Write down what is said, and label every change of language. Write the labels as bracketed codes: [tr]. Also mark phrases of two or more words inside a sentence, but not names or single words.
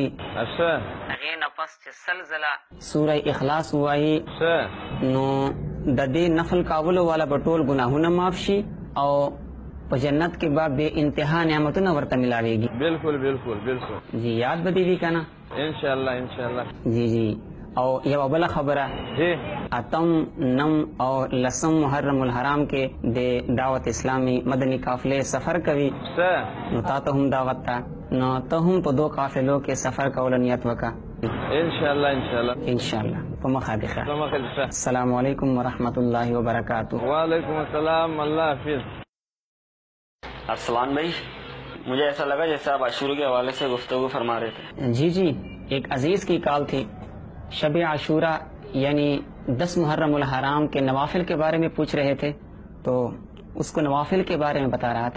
[ur] اچھا [ps] هغې نه پس چې 100 ځله سوره اخلاص وایي نو د دې نفل کولو والا به ټول ګناهونه معاف شي او په جنت کې به [ur] بے انتہا [ps] نعمتونه ورته ملاویږي. بالکل بالکل بالکل جی یاد به دې وي که نه؟ انشاءاللہ انشاءاللہ. جی جی او یو بله خبره جی اتم نم او لسم محرم الحرام کې د دعوت اسلامی مدنی قافلې سفر کوي نو تا ته هم دعوت ته نو ته هم په 2 قافلو کې سفر کولو نیت وکړه. انشاءاللہ انشاءاللہ انشاءاللہ په مخه دې ښه. په مخه دې ښه. [ar] السلام علیکم ورحمۃ اللہ وبرکاتہ. وعلیکم السلام. [ur] اللہ حافظ. ارسلان بھائی مجھے ایسا لگا جیسے آپ عاشورہ کے حوالے سے گفتگو فرما رہے تھے. جی جی ایک عزیز کی کال تھی، شب عاشورہ یعنی 10 محرم الحرام کے نوافل کے بارے میں پوچھ رہے تھے تو اس کو نوافل کے بارے میں بتا رہا تھا.